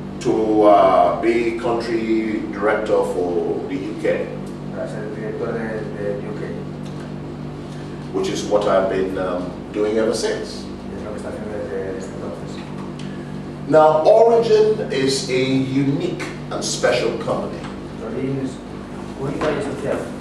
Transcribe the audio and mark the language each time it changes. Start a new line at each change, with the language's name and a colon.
English: to be country director for the UK,
Spanish: para ser director de UK.
English: which is what I've been doing ever since.
Spanish: Y es lo que está haciendo desde entonces.
English: Now, Origin is a unique and special company.
Spanish: Origin es única y especial.